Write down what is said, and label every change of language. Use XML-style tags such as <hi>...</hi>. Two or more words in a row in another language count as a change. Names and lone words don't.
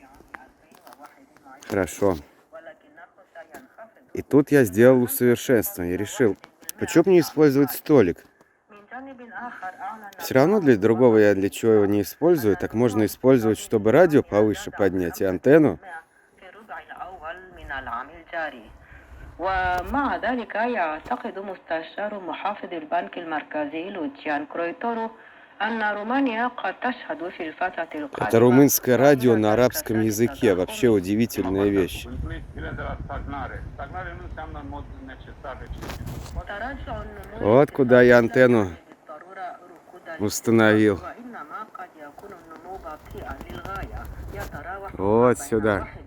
<ru>Хорошо. И тут я сделал усовершенствование. Решил, почему не использовать столик? Все равно для другого я для чего его не использую. Так можно использовать, чтобы радио повыше поднять и антенну.</ru> <ar>ومع ذلك يعتقد مستشار محافظ البنك المركزي لوتشيان كرويتورو أن رومانيا قد تشهد في الفترة القادمة.</ar> <ru>Это румынское радио на арабском языке. Вообще удивительная вещь. Вот куда я антенну установил. Вот сюда.</ru>